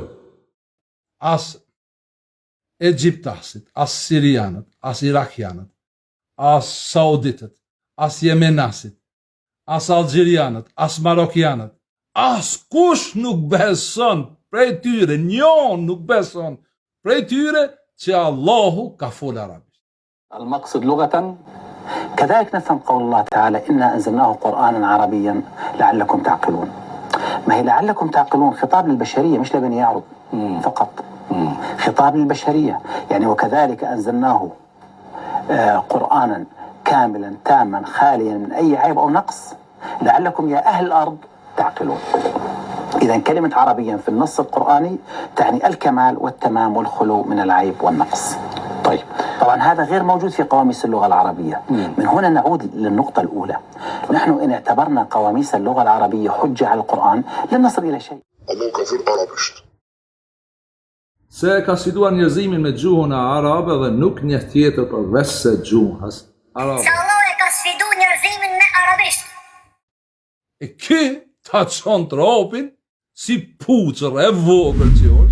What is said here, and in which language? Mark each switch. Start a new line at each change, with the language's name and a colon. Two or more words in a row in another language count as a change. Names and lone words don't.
Albanian: As egjiptasit, as sirianët, as irakianët, as sauditët, as jemenasit, as algjerianët, as marokianët, as kush nuk beson prej tyre, njon nuk beson prej tyre që Allahu ka fol arabisht.
Arabic: المقصد لغة كذلك نفهم قول الله تعالى إنا أنزلناه قرآنا عربيا لعلكم تعقلون. ما هي لعلكم تعقلون خطاب للبشرية مش لبني يعرب فقط. خطاب للبشرية يعني وكذلك أنزلناه قرآنا كاملا تاما خاليا من أي عيب أو نقص لعلكم يا أهل الأرض تعقلون. إذا كلمة عربيا في النص القرآني تعني الكمال والتمام والخلو من العيب والنقص. طيب طبعا هذا غير موجود في قواميس اللغة العربية. من هنا نعود للنقطة الأولى. نحن إن اعتبرنا قواميس اللغة العربية حجة على القرآن لن نصل إلى شيء.
Albanian: Allahu ka fol arabisht. Se ka situar njerëzimin me gjuhën e arabe dhe nuk njeh tjetër përveç se gjuhës arabe. Se Allah e ka sfidu njerëzimin me arabisht. E ky ta çon tropin si pucër e vogël që është.